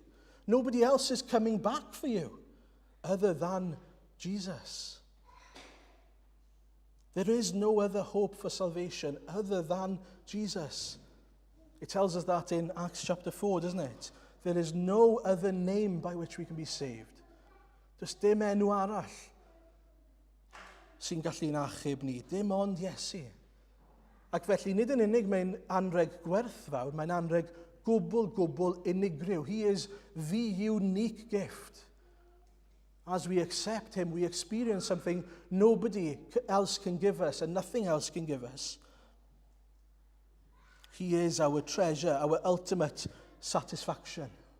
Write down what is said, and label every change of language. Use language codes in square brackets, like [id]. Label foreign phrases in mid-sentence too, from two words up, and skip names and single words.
[en] Nobody else is coming back for you other than Jesus. There is no other hope for salvation other than Jesus. It tells us that in Acts chapter 4, doesn't it? There is no other name by which we can be saved. [cy] Does dim enw arall sy'n gallu'n achub ni, dim ond Iesu. Ac felly, nid yn unig mae'n anreg gwerthfawr, mae'n anreg gwbl unigryw. [en] He is the unique gift. As we accept him, we experience something nobody else can give us and nothing else can give us. He is our treasure, our ultimate satisfaction.